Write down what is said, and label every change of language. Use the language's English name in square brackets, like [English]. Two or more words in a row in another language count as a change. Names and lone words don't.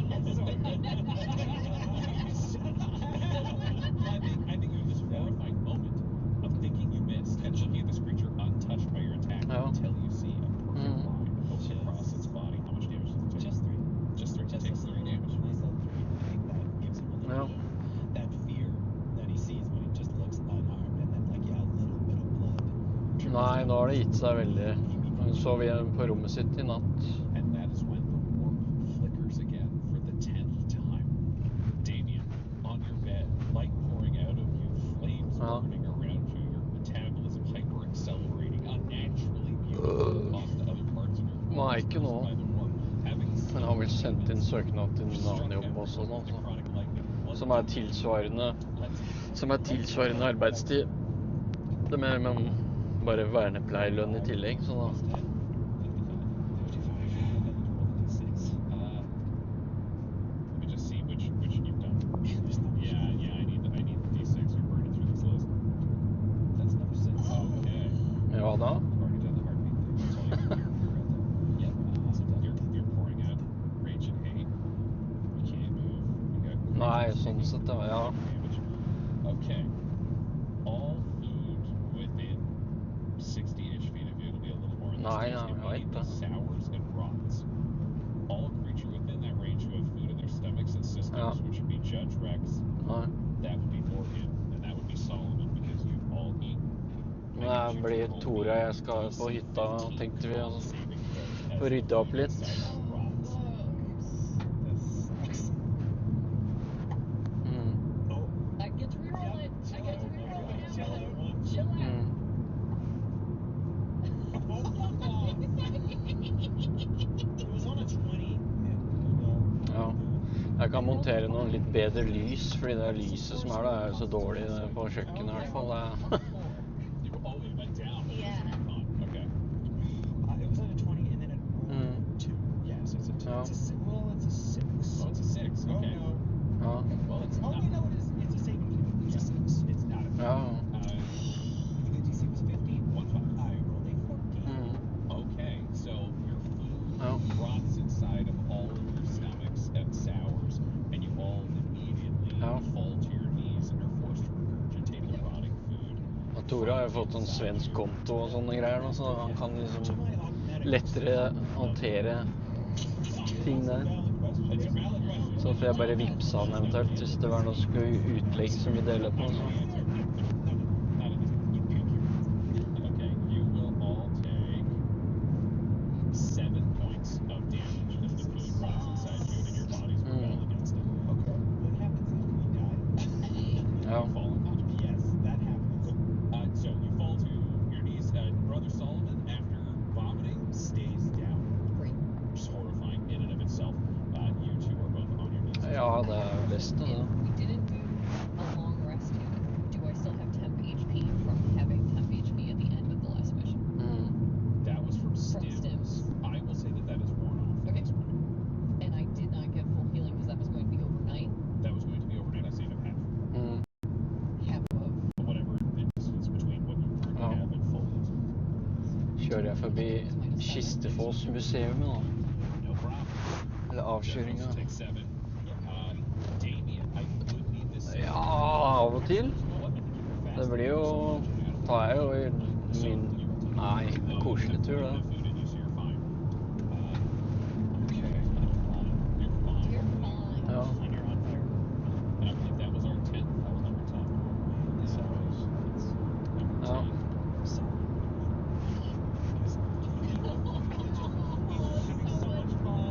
[English] I think you have this horrifying moment of thinking you missed and looking at this creature untouched by your attack until you see a perfect line that goes across its body. How much damage does it take? Just 3. Just 3. It takes 3 damage. Nice little 3. I think that gives him a little bit of that fear that he sees when he just looks unarmed, and then a little bit of blood. [Norwegian] Nei, nå har det gitt seg veldig. Hun sov igjen på rommet sitt i natt. [English] And that is when the warp flickers again for the 10th time. Damien, on your bed, light pouring out of you, flames burning around you, your metabolism hyper-accelerating, unnaturally beautiful cost to other parts of your body. [Norwegian] Nei, ikke nå. [English] By the warp, having [Norwegian] Men har vel sendt inn søknad til en annen jobb også nå, så. Som er tilsvarende arbeidstid. Det med, men bare vernepleierlønn i tillegg, så da. [English] Let me just see which you've done. Yeah, I need the D6. You're burning through this list. That's number 6. Okay. [Norwegian] Ja da. [English] You've already done the heartbeat thing. That's all you can do. Yep. Awesome. You're pouring out rage and hate. You can't move. You got [Norwegian] Nei, sånn sett, ja. [English] damage. Okay. [Norwegian] Nei, [English] Stays [Norwegian] ja, jeg vet [English] immediately [Norwegian] det. [English] sours and rots. All creature within that range who have food in their stomachs and systems, [Norwegian] Ja. [English] which would be Judge Rex, [Norwegian] Nei. [English] that would be Morgan, and that would be Solomon, because you've all eaten. [Norwegian] Men det blir Tore og jeg skal på hytta, tenkte vi, og få rydda opp litt. Mm. [English] I get to reroll it. I get to reroll it. Chill out. Mm. It was on a 20. [Norwegian] Ja. Jeg kan montere noe litt bedre lys, fordi det lyset som er der er jo så dårlig på kjøkkenet i hvert fall. [English] It went down. Yeah. Okay. It was on a 20 and then it rolled 2. Yeah, so it's a 2. [Norwegian] Ja. [English] It's a 6. Well, it's a 6. Oh, it's a 6. Oh, Okay. no. [Norwegian] Ja. [English] Well, it's Oh, not. wait, no, it is. It's a saving throw. It's a 6. It's not a 5. [Norwegian] Ja. [English] The DC was 15. 1-5. I rolled a 14. Mm. Okay, so your food Oh. rots inside of all of your stomachs and sours, and you all immediately Oh. fall to your knees and are forced to regurgitate the rotting food. [Norwegian] Og Tore har jo fått en svensk konto og sånne greier nå, så han kan [English] To [Norwegian] liksom [English] my automatic [Norwegian] lettere håndtere ting der. [English] It's a valid question. [Norwegian] Så får jeg bare vippse han eventuelt hvis det var noe skulle utlegg som vi deler på. Så. [English] Not anything. Okay, you will all take 7 points of damage as the food rots inside you and your bodies rebel against it. Okay. What happens if we die? [Norwegian] Ja. [English] Fall unconscious. Yes, that happens. So you fall to your knees. Brother Solomon, after vomiting, stays down. Great. Which is horrifying in and of itself. You two are both on your knees. [Norwegian] Ja, det er jo best det. [English] If we didn't do a long rest here, do I still have temp HP from having temp HP at the end of the last mission? Mm. That was from stims. stims. I will say that is worn off at Okay. this point. And I did not get full healing because that was going to be overnight. That was going to be overnight. I saved up half. Mm. Half of. Whatever it is, it's between what you currently Oh. have and full is. [Norwegian] Kjører jeg forbi Kistefoss museum nå. [English] No problem. [Norwegian] Eller avkjøringa. [English] Take 7. Damien, I would need this. [Norwegian] Ja, av og til. Det blir jo, tar jeg jo i min, nei, koselig tur det. [English] Food in you, so you're fine. Okay. You're fine. You're fine. [Norwegian] Ja. [English] And you're on fire. And I believe that was our 10th. That was number 10. So it's number 10. [Norwegian] Ja. [English] We were having so much fun.